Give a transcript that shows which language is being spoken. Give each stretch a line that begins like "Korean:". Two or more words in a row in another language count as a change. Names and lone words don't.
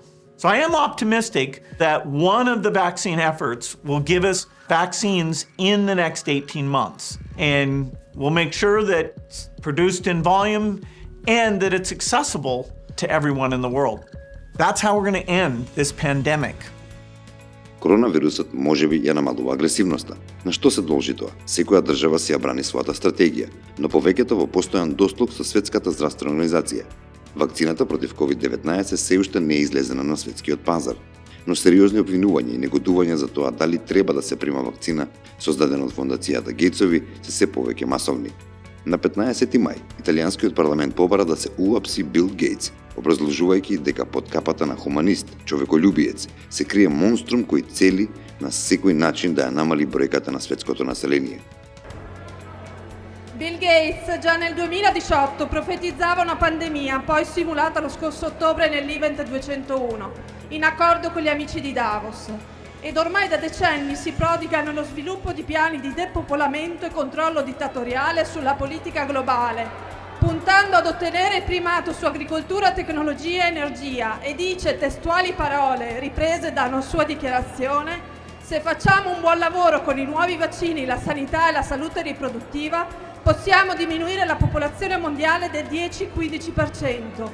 English: So I am optimistic that one of the vaccine efforts will give us vaccines in the next 18 months. And we'll make sure that it's produced in volume and that it's accessible to everyone in the world. That's how we're going to end this pandemic.
Macedonian: Коронавирусот можеби ја намалува агресивноста. На што се должи тоа? Секоја држава си ја брани својата стратегија, но повеќето во постојан дослуг со Светската здравствена организација. Вакцината против COVID-19 се уште не е излезена на светскиот пазар, но сериозни обвинувања и негодувања за тоа дали треба да се прима вакцина создадена од фондацијата Гејтсови се повеќе масовни. На 15 мај, италијанскиот парламент побара да се уапси Бил Гејтс, образложувајќи дека под капата на хуманист, човеколюбиец, се крие монструм кој цели на секој начин да ја намали бројката на светското население.
Italian: Bill Gates già nel 2018 profetizzava una pandemia, poi simulata lo scorso ottobre nell'Event 201, in accordo con gli amici di Davos. Ed ormai da decenni si prodiga nello sviluppo di piani di depopolamento e controllo dittatoriale sulla politica globale, puntando ad ottenere il primato su agricoltura, tecnologia e energia, e dice testuali parole riprese da una sua dichiarazione: se facciamo un buon lavoro con i nuovi vaccini, la sanità e la salute riproduttiva, possiamo diminuire la popolazione mondiale del 10-15%.